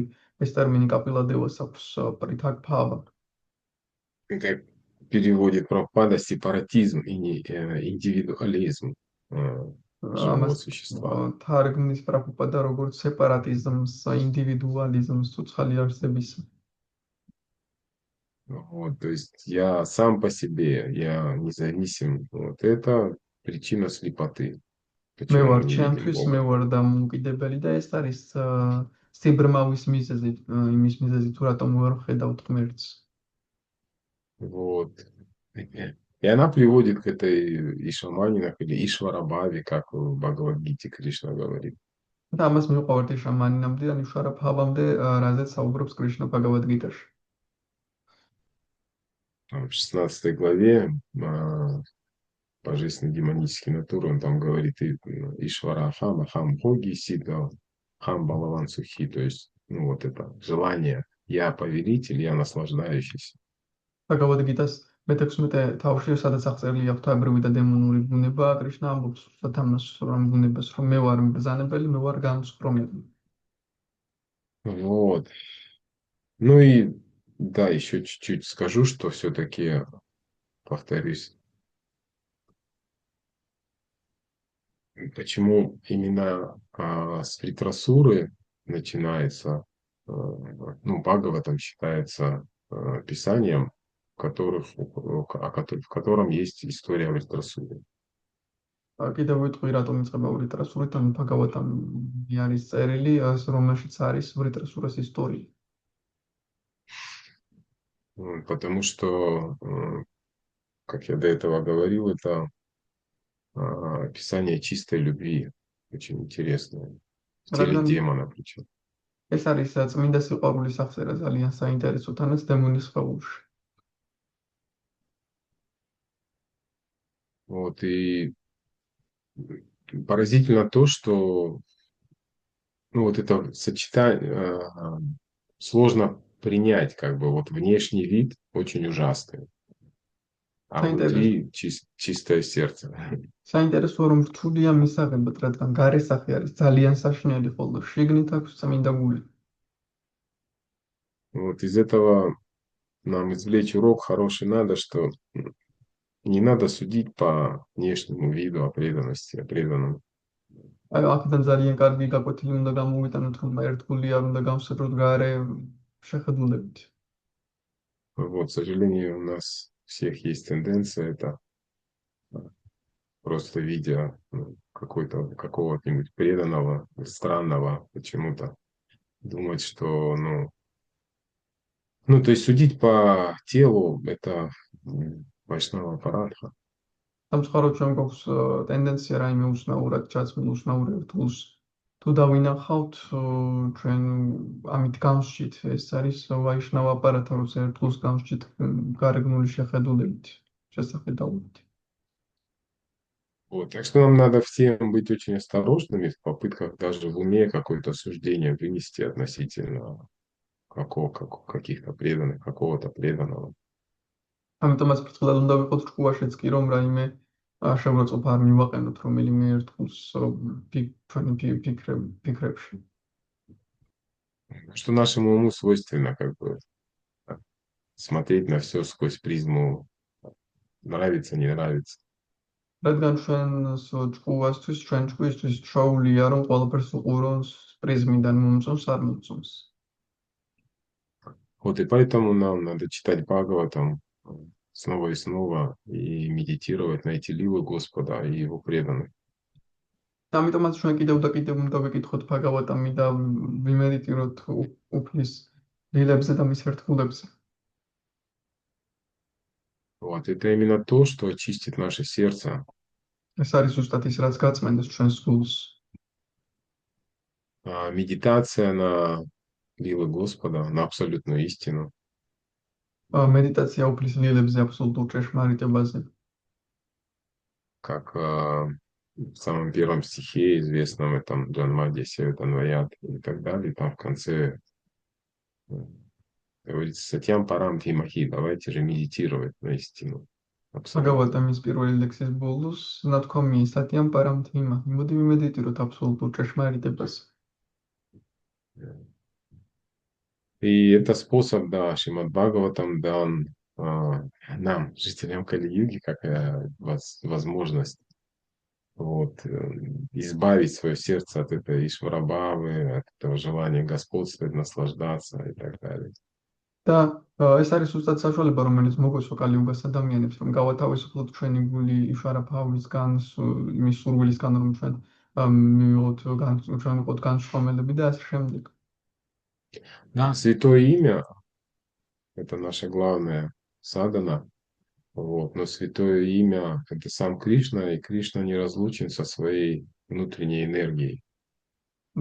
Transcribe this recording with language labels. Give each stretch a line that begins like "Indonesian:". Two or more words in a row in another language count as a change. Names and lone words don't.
Georgian: ეს ტერმინი კაპილადევას აქვს პრითაკ ფავა.
Russian: Как переводит Прабхупада, сепаратизм и индивидуализм живого существа.
Georgian: თარგმნის პრაბჰუპადა როგორც სეპარატიზმს, ინდივიდუალიზმს, ცოცხალი არსების.
Russian: Вот, то есть я сам по себе, я независим. Вот это причина слепоты.
Georgian: მე
Russian: Почему
Georgian: ვარ
Russian: мы не видим
Georgian: ჩემთვის, მე
Russian: Бога.
Georgian: ვარ დამოუკიდებელი და ეს არის სიბრმავის მიზეზი, იმის მიზეზი თუ რატომ ვერ ვხედავთ ღმერთს.
Russian: Вот. И она приводит к этой Ишаманинах или Ишварабхаве, как в Бхагавад-гите Кришна говорит.
Georgian: და ამას მივყავართ შამანინამდე, იშვარა ფავამდე, რაზეც საუბრობს Კრიშნა Ბхагавад-გიტაში.
Russian: В 16 главе божественной демонической натуры, он там говорит
Sanskrit: ईश्वर अहम्, अहं भोगी, सिद्ध, हं बलवान् सुखी,
Russian: то есть, ну, вот это желание, я повелитель, я наслаждающийся.
Georgian: Bhagavad-გიტას მე-16 თავში, სადაც აღწერილია ღვთაებრივი და დემონური ბუნება, კრიშნა ამბობს სათამას რომ ბუნებას, რომ მე ვარ მბრძანებელი, მე ვარ განსხრომელი.
Russian: Вот. Ну и да, еще чуть-чуть скажу, что все-таки, повторюсь, почему именно с Вритрасуры начинается, ну, Бхагаватам считается писанием, в котором есть история Вритрасуры.
Georgian: კიდევ ვიტყვი, რატომ იწყება ვრიტრასურით, ან Bhagavatam-ი არის წერილი, რომელშიც არის ვრიტრასურას ისტორია.
Russian: Потому что, как я до этого говорил, это описание чистой любви, очень интересное, в теле демона причем.
Georgian: ეს არის წმინდა სიყვარულის აღწერა ძალიან საინტერესო თანაც დემონის ხვეულში.
Russian: Вот, и поразительно то, что ну, вот это сочетание сложно принять, как бы вот внешний вид очень ужасный, а внутри чистое сердце.
Georgian: საინტერესოა რომ რთულია მისაღებად, რადგან გარესახე არის ძალიან საშინელი, ხოლო შიგნით აქვს წმინდა გული.
Russian: Вот из этого нам извлечь урок хороший надо, что не надо судить по внешнему виду о преданности, о преданном.
Georgian: აი, აქედან ძალიან კარგი გაკვეთილი უნდა გამოვიტანოთ, რომ ერთგული არ უნდა გავსწროთ გარე შეხედულებით.
Russian: Вот, к сожалению, у нас всех есть тенденция это просто видя какого-нибудь преданного, странного, почему-то думать, что, ну, то есть судить по телу это Вайшнава Парадха.
Georgian: სამწუხაროდ ჩვენ გვაქვს ტენდენცია რაიმე უცნაურად ჩაცმულ უცნაურ ერთგულს თუ დავინახავთ ჩვენ ამით გამსჯით, ეს არის ვაიშნავა აპარათა, როცა ერთგულს გამსჯით გარეგნული შეხედულებით, შესახედაობით.
Russian: Вот, так что нам надо всем быть очень осторожными в попытках даже в уме какое-то суждение вынести относительно каких-то преданных, какого-то преданного.
Georgian: ამიტომაც ფრთხილად უნდა ვიყოთ ჭკუაშიც კი, რომ რაიმე შევროწოფ არ მივაყენოთ რომელიმე ერთგულს ჩვენი ფიქრებში.
Russian: Что нашему уму свойственно как бы смотреть на все сквозь призму нравится, не нравится.
Georgian: რადგან ჩვენს ჭკუასთვის, ჩვენ ჭკვისთვის შოულია, რომ ყველაფერს უყუროს პრიზმიდან მომწონს, არ მომწონს.
Russian: Вот и поэтому нам надо читать Бхагаватам снова и снова и медитировать на эти лилы Господа и Его преданных.
Georgian: ამიტომაც ჩვენ კიდევ და კიდევ უნდა ვეკითხოთ Bhagavatam-ი და ვიმედიტიროთ უფლის ლილებზე და მის ერთგულებზე.
Russian: Вот это именно то, что очистит наше сердце.
Georgian: ეს არის ზუსტად ის, რაც გაწმენდეს ჩვენს გულს.
Russian: Медитация на лилы Господа, на абсолютную истину.
Georgian: Медитация უფლის ლილებზე, აბსოლუტურ ჭეშმარიტებაზე.
Russian: Как в самом первом стихе известном этом Джанмади Севатанваят и так далее, там в конце говорится
Sanskrit: सत्यं परं धीमहि,
Russian: давайте же медитировать на истину.
Georgian: Bhagavatam-ის პირველი ლექსის ბოლოს ნათქვამია
Sanskrit: सत्यं परं धीमहि,
Georgian: მოდი ვიმედიტიროთ აბსოლუტურ ჭეშმარიტებაზე.
Russian: И это способ, да, Шримад Бхагаватам дан нам, жителям Кали-юги, как возможность вот, избавить свое сердце от этой Ишварабхавы, от этого желания господствовать, наслаждаться и так далее.
Georgian: და ეს არის უბრალოდ საშუალება, რომელიც მოგვეცვა კალიუგას ადამიანებს, რომ გავათავისუფლოთ ჩვენი გული იშვარაბჰავისგან, იმის სურვილისგან, რომ ჩვენ ვიყოთ განსხვავებულები და ასე შემდეგ.
Russian: Да, святое имя – это наша главная садхана, вот, но святое имя – это сам Кришна, и Кришна неразлучен со своей внутренней энергией.